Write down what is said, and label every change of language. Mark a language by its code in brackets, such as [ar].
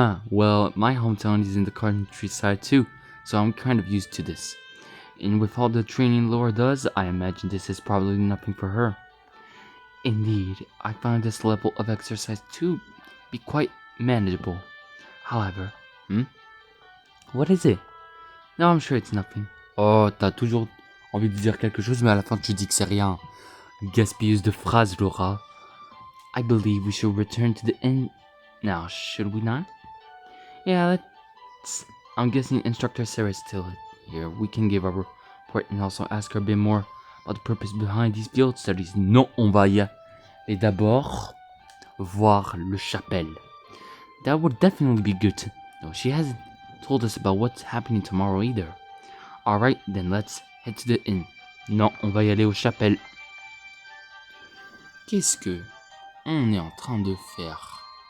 [en] Well, my hometown is in the countryside too, so I'm kind of used to this. And with all the training Laura does, I imagine this is probably nothing for her. Indeed, I find this level of exercise to be quite manageable. However, what is it? No, I'm sure it's nothing. [fr] Oh, t'as toujours envie de dire quelque chose, mais à la fin tu dis que c'est rien. Gaspilleuse de phrases, Laura. [en] I believe we should return to the inn now, should we not? Yeah, let's... I'm guessing Instructor Sarah is still here. We can give our report and also ask her a bit more about the purpose behind these field studies. [fr] Non, on va y aller d'abord voir le chapelle. [en] That would definitely be good. No, she hasn't told us about what's happening tomorrow either. Alright, then let's head to the inn. [fr] Non, on va y aller au chapelle. Qu'est-ce que on est en train de faire?